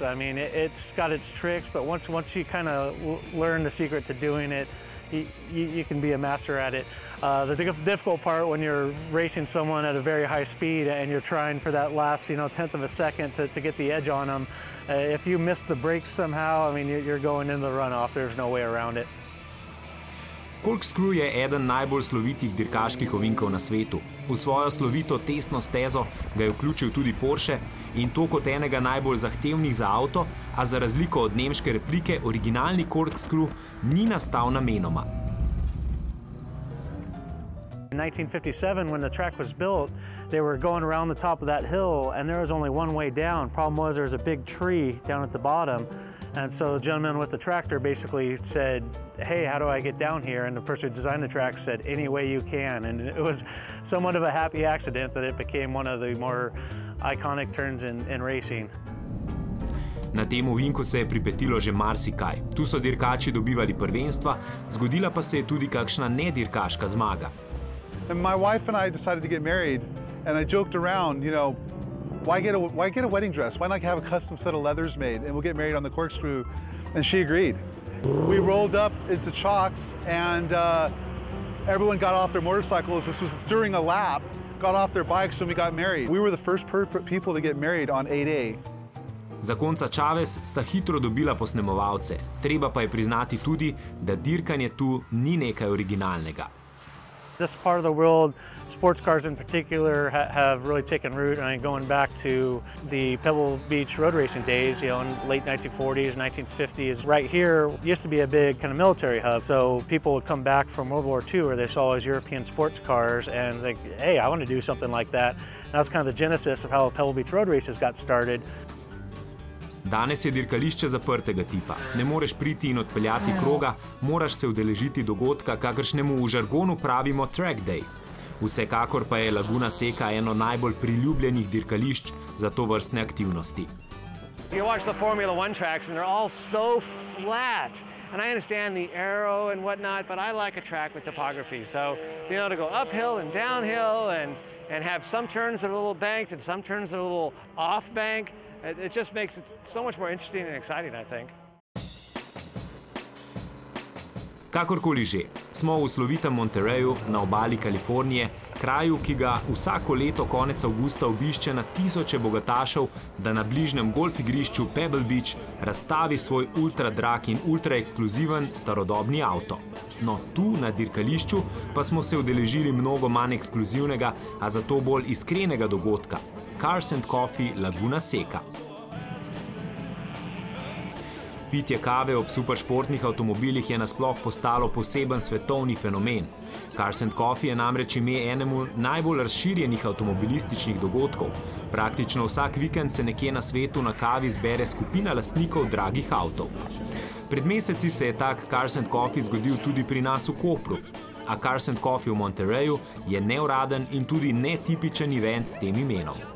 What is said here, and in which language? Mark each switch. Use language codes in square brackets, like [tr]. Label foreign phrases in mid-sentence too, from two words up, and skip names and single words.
[en] I mean, it's got its tricks, but once you kind of learn the secret to doing it, you can be a master at it. The difficult part when you're racing someone at a very high speed and you're trying for that last, tenth of a second to get the edge on them. If you miss the brakes somehow, I mean, you're going into the runoff. There's no way around it. [sl] Corkscrew je eden najbolj slovitih dirkaških ovinkov na svetu. V svojo slovito testno stezo ga je vključil tudi Porsche, in to kot enega najbolj zahtevnih za avto, a za razliko od nemške replike, originalni Corkscrew ni nastal namenoma. [en] In 1957, when the track was built, they were going around the top of that hill and there was only one way down. Problem was there was a big tree down at the bottom. And so the gentleman with the tractor basically said, hey, how do I get down here? And the person who designed the track said, any way you can. And it was somewhat of a happy accident that it became one of the more iconic turns in racing. [sl] Na tem ovinku se je pripetilo že marsikaj. Tu so dirkači dobivali prvenstva, zgodila pa se je tudi kakšna nedirkaška zmaga. [en] And my wife and I decided to get married, and I joked around, why get a wedding dress? Why not have a custom set of leathers made and we'll get married on the Corkscrew? And she agreed. We rolled up into Chalks and everyone got off their motorcycles. This was during a lap, got off their bikes and we got married. We were the first people to get married on 8A. [sl] Zakonca Chavez sta hitro dobila posnemovalce. Treba pa je priznati tudi, da dirkanje tu ni nekaj originalnega. [en] This part of the world, sports cars in particular, have really taken root. I mean, going back to the Pebble Beach road racing days, in late 1940s, 1950s. Right here used to be a big kind of military hub. So people would come back from World War II where they saw all these European sports cars and think, hey, I want to do something like that. And that was kind of the genesis of how Pebble Beach road races got started. [sl] Danes je dirkališče zaprtega tipa. Ne moreš priti in odpeljati kroga, moraš se udeležiti dogodka, kakršnemu v žargonu pravimo [en] track day. [sl] Vsekakor pa je Laguna Seca eno najbolj priljubljenih dirkališč za tovrstne aktivnosti. [en] You watch the Formula One tracks and they're all so flat. And I understand the aero and whatnot, but I like a track with topography. So being able to go uphill and downhill and have some turns that are a little banked and some turns that are a little off bank, it just makes it so much more interesting and exciting, I think. [sl] Kakorkoli že, smo v slovitem Monterreyu na obali Kalifornije, kraju, ki ga vsako leto konec avgusta obišče na tisoče bogatašev, da na bližnjem golf igrišču Pebble Beach razstavi svoj ultra drag in ultra ekskluziven starodobni avto. No, tu na dirkališču pa smo se udeležili mnogo manj ekskluzivnega, a zato bolj iskrenega dogodka. Cars and Coffee Laguna Seca. Pitje kave ob superšportnih avtomobilih je nasploh postalo poseben svetovni fenomen. Cars and Coffee je namreč ime enemu najbolj razširjenih avtomobilističnih dogodkov. Praktično vsak vikend se nekje na svetu na kavi zbere skupina lastnikov dragih avtov. Pred meseci se je tak Cars and Coffee zgodil tudi pri nas v Kopru. A Cars and Coffee v Monterreyu je neuraden in tudi netipičen event s tem imenom.